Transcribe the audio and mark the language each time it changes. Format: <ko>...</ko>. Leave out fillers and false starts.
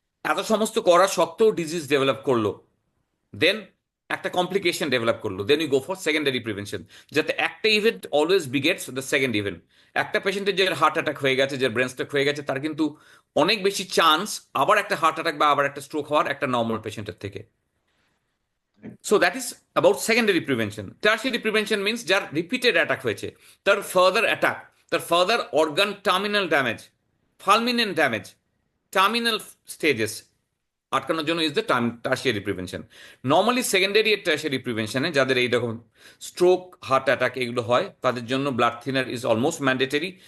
<bn>এত সমস্ত করা সত্ত্বেও ডিজিজ ডেভেলপ করলো, দেন একটা কমপ্লিকেশন ডেভেলপ করলো,</bn> <en>then you go for secondary prevention,</en> <bn>যাতে একটা event</bn> <en>Always begets the second event.</en> <bn>একটা পেশেন্টের যে হার্ট অ্যাটাক হয়ে গেছে, যে ব্রেন স্ট্রোক হয়ে গেছে, তার কিন্তু অনেক বেশি চান্স আবার একটা হার্ট অ্যাটাক বা আবার একটা স্ট্রোক হওয়ার একটা নর্মাল পেশেন্টের থেকে।</bn> <en>So that is about secondary prevention. Tertiary prevention means</en> <bn>যার রিপিটেড অ্যাটাক হয়েছে, তার ফার্দার অ্যাটাক, তার further organ terminal damage, ফালমিনেন্ট damage, terminal stages আটকানোর জন্য is the tertiary prevention. Normally secondary আর tertiary প্রিভেনশনে যাদের এইরকম স্ট্রোক, হার্ট অ্যাটাক এগুলো হয়, তাদের জন্য blood thinner</bn> <en>Is almost mandatory.</en>